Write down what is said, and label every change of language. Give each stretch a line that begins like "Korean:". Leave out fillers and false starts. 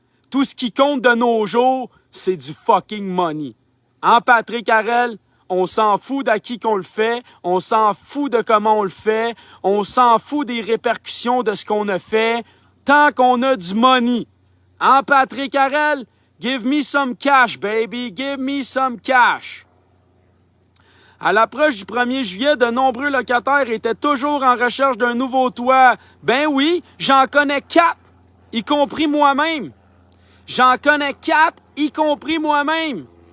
French: Tout ce qui compte de nos jours, c'est du
English: fucking money.
French: Hein, Patrick Harel? On s'en fout d'à qui qu'on le fait, on s'en fout de comment on le fait, on s'en fout des répercussions de ce qu'on a fait, tant qu'on a du money. Hein, Patrick Harel?
English: Give me some cash, baby, give me some cash.
French: À l'approche du 1er juillet, de nombreux locataires étaient toujours en recherche d'un nouveau toit. Ben oui, j'en connais 4, y compris moi-même. J'en connais 4, y compris moi-même.